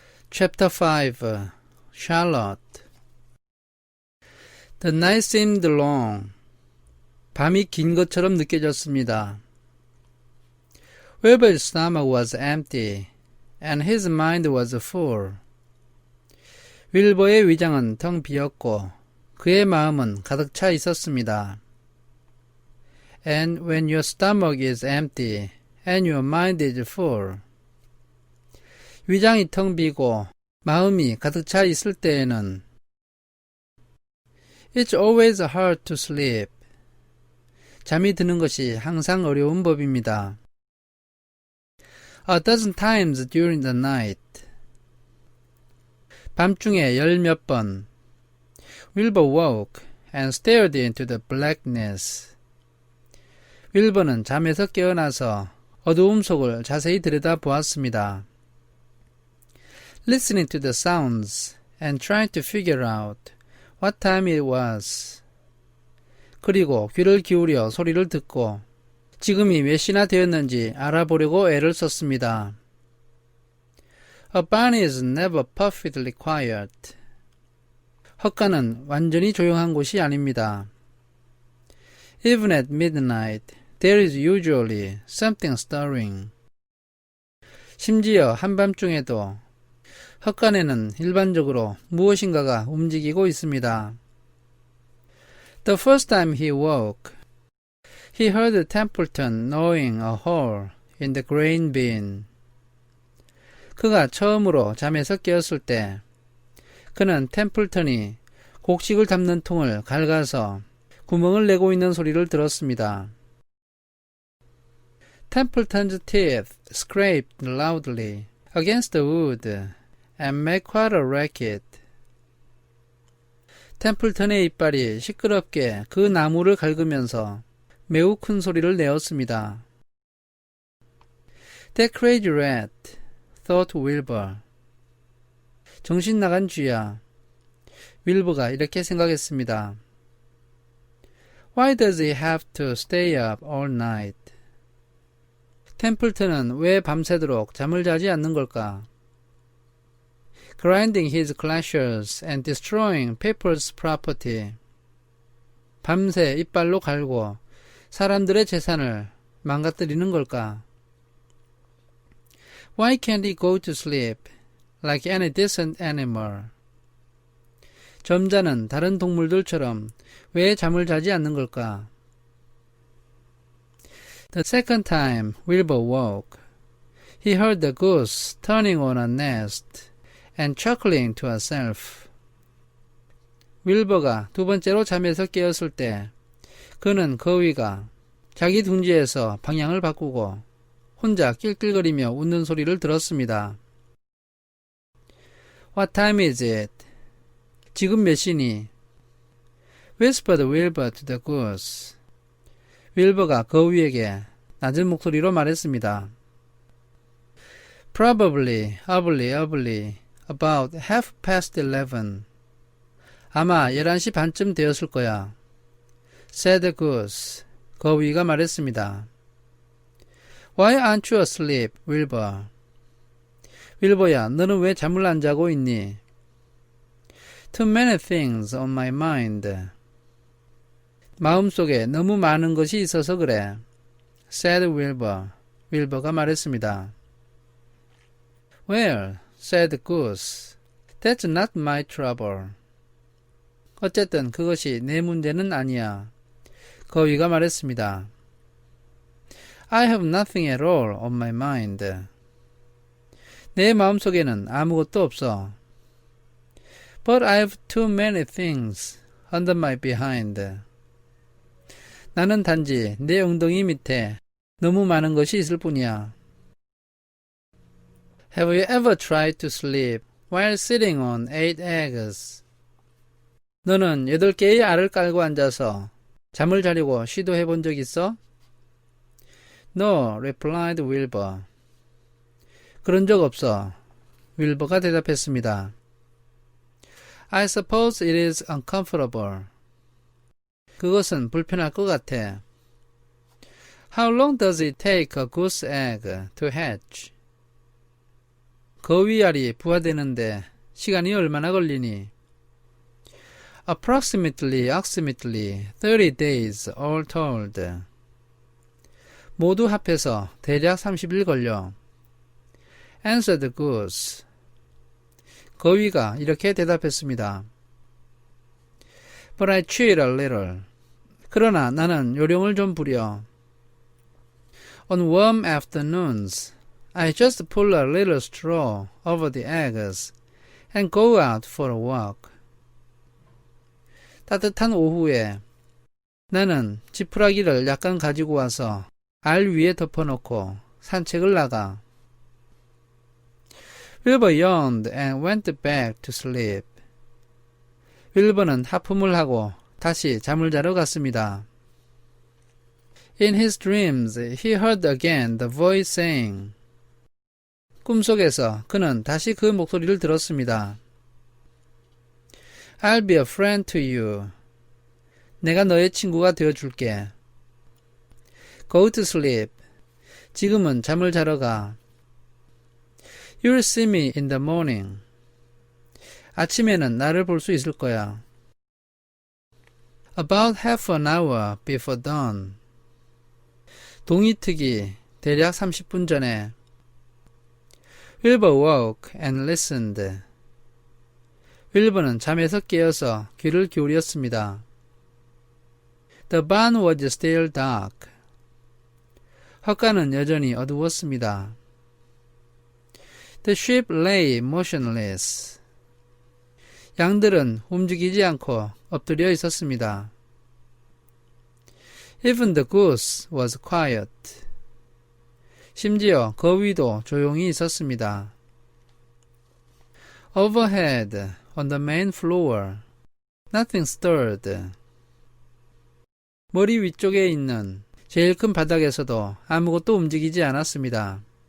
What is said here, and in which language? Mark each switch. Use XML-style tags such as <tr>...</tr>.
<en>Chapter 5 Charlotte The night seemed long.</en> <ko>밤이 긴 것처럼 느껴졌습니다.</ko> <en>Wilbur's stomach was empty, and his mind was full.</en> <ko>윌버의 위장은 텅 비었고 그의 마음은 가득 차 있었습니다.</ko> <en>And when your stomach is empty, and your mind is full.</en> <ko>위장이 텅 비고 마음이 가득 차 있을 때에는</ko> <en>It's always hard to sleep.</en> <ko>잠이 드는 것이 항상 어려운 법입니다.</ko> <en>A dozen times during the night.</en> <ko>밤중에 열 몇 번.</ko> <en>Wilbur woke and stared into the blackness.</en> <ko>윌버는 잠에서 깨어나서 어두움 속을 자세히 들여다보았습니다.</ko> <en>Listening to the sounds and trying to figure out what time it was.</en> <ko>그리고 귀를 기울여 소리를 듣고 지금이 몇 시나 되었는지 알아보려고 애를 썼습니다.</ko> <en>A barn is never perfectly quiet.</en> <ko>헛간은 완전히 조용한 곳이 아닙니다.</ko> <en>Even at midnight, there is usually something stirring.</en> <ko>심지어 한밤중에도 헛간에는 일반적으로 무엇인가가 움직이고 있습니다.</ko> <en>The first time he woke, he heard Templeton gnawing a hole in the grain bin.</en> <ko>그가 처음으로 잠에서 깨었을 때 그는 템플턴이 곡식을 담는 통을 갉아서 구멍을 내고 있는 소리를 들었습니다.</ko> <en>Templeton's teeth scraped loudly against the wood and made quite a racket.</en> <ko>템플턴의 이빨이 시끄럽게 그 나무를 갉으면서 매우 큰 소리를 내었습니다.</ko> <en>That crazy rat, thought Wilbur.</en> <ko>정신 나간 쥐야. 윌버가 이렇게 생각했습니다.</ko> <en>Why does he have to stay up all night?</en> <ko>템플턴은 왜 밤새도록 잠을 자지 않는 걸까?</ko> <en>Grinding his clashes and destroying people's property.</en> <ko>밤새 이빨로 갈고 사람들의 재산을 망가뜨리는 걸까?</ko> <en>Why can't he go to sleep like any decent animal?</en> <ko>점자는 다른 동물들처럼 왜 잠을 자지 않는 걸까?</ko> <en>The second time Wilbur woke, he heard the goose turning on a nest and chuckling to herself.</en> <ko>윌버가 두 번째로 잠에서 깨었을 때 그는 거위가 자기 둥지에서 방향을 바꾸고 혼자 낄낄거리며 웃는 소리를 들었습니다.</ko> <en>What time is it?</en> <ko>지금 몇 시니?</ko> <en>Whispered Wilbur to the goose.</en> <ko>윌버가 거위에게 낮은 목소리로 말했습니다.</ko> <en>Probably, early, about 11:30.</en> <ko>아마 11시 반쯤 되었을 거야.</ko> <en>Said the goose.</en> <ko>거위가 말했습니다.</ko> <en>Why aren't you asleep, Wilbur?</en> <ko>윌버야, 너는 왜 잠을 안 자고 있니?</ko> <en>Too many things on my mind.</en> <ko>마음속에 너무 많은 것이 있어서 그래.</ko> <en>Said Wilbur.</en> <ko>윌버가 말했습니다.</ko> <en>Well, said the goose. That's not my trouble.</en> <ko>어쨌든 그것이 내 문제는 아니야. 거위가 말했습니다.</ko> <en>I have nothing at all on my mind.</en> <ko>내 마음속에는 아무것도 없어.</ko> <en>But I have too many things under my behind.</en> <ko>나는 단지 내 엉덩이 밑에 너무 많은 것이 있을 뿐이야.</ko> <en>Have you ever tried to sleep while sitting on 8 eggs?</en> <ko>너는 8개의 알을 깔고 앉아서 잠을 자려고 시도해 본 적 있어?</ko> <en>No, replied Wilbur.</en> <ko>그런 적 없어. 윌버가 대답했습니다.</ko> <en>I suppose it is uncomfortable.</en> <ko>그것은 불편할 것 같아.</ko> <en>How long does it take a goose egg to hatch?</en> <ko>거위알이 부화되는데 시간이 얼마나 걸리니?</ko> <en>Approximately 30 days all told.</en> <ko>모두 합해서 대략 30일 걸려.</ko> <en>Answered the goose.</en> <ko>거위가 이렇게 대답했습니다.</ko> <en>But I cheat a little.</en> <ko>그러나 나는 요령을 좀 부려.</ko> <en>On warm afternoons, I just pull a little straw over the eggs and go out for a walk.</en> <ko>따뜻한 오후에 나는 지푸라기를 약간 가지고 와서 알 위에 덮어놓고 산책을 나가.</ko> <en>Wilbur yawned and went back to sleep.</en> <ko>윌버는 하품을 하고 다시 잠을 자러 갔습니다.</ko> <en>In his dreams, he heard again the voice saying.</en> <ko>꿈속에서 그는 다시 그 목소리를 들었습니다.</ko> <en>I'll be a friend to you.</en> <ko>내가 너의 친구가 되어줄게.</ko> <en>Go to sleep.</en> <ko>지금은 잠을 자러 가.</ko> <en>You'll see me in the morning.</en> <ko>아침에는 나를 볼 수 있을 거야.</ko> <en>About half an hour before dawn.</en> <ko>동이트기 대략 30분 전에.</ko> <en>Wilbur woke and listened.</en> <ko>윌버는 잠에서 깨어서 귀를 기울였습니다.</ko> <en>The barn was still dark.</en> <ko>헛간은 여전히 어두웠습니다.</ko> <en>The sheep lay motionless.</en> <ko>양들은 움직이지 않고 엎드려 있었습니다.</ko> <en>Even the goose was quiet.</en> <ko>심지어 거위도 조용히 있었습니다.</ko> <en>Overhead, on the main floor, nothing stirred.</en> <ko>머리 위쪽에 있는 제일 큰 바닥에서도 아무것도 움직이지 않았습니다.</ko>